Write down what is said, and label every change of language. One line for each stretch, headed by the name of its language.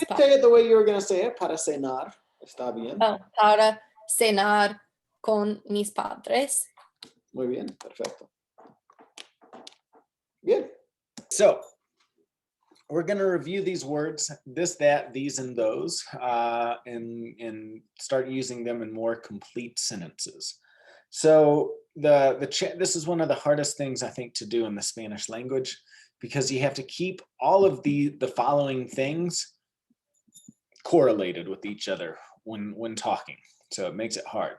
English: you say it the way you were going to say it,
Spanish: para cenar. Está bien. Para cenar con mis padres. Muy bien, perfecto. Bien.
English: So, we're going to review these words, this, that, these, and those, and start using them in more complete sentences. So this is one of the hardest things I think to do in the Spanish language, because you have to keep all of the following things correlated with each other when talking. So it makes it hard.